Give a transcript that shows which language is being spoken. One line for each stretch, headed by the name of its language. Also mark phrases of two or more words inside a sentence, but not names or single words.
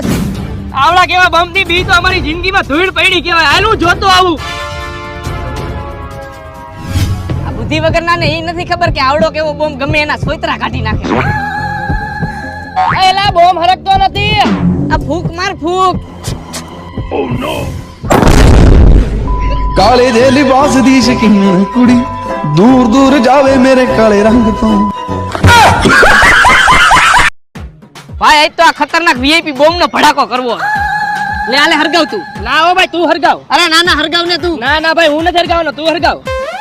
Gujarati: આવડા કેવા બમ થી બી તો અમારી જિંદગીમાં ધૂળ પડી કહેવાય. હાલ હું જોતો આવું. આ બુદ્ધિ વગરના ને એ નથી ખબર કે આવડો કેવો બોમ્બ ગમે એના સોયતરા કાઢી નાખે. એલા બોમ્બ હરકતો નથી. આ ફૂક માર ફૂક.
Punjabi: ਕਾਲੇ ਦੇ ਲਿਬਾਸ ਦੀ ਸ਼ੌਕੀਨ ਕੁੜੀ ਦੂਰ ਦੂਰ ਜਾਵੇ ਮੇਰੇ ਕਾਲੇ ਰੰਗ ਤੋਂ।
Gujarati: ભાઈ આજ તો આ ખતરનાક વીઆઈપી બોમ્બ નો ભડાકો કરવો. લે આલે હરગાવ તું. ના હો ભાઈ તું હરગાવ. અરે ના ના હરગાવ ને તું. ના ના ભાઈ હું નથી હરગાવવાનો, તું હરગાવ.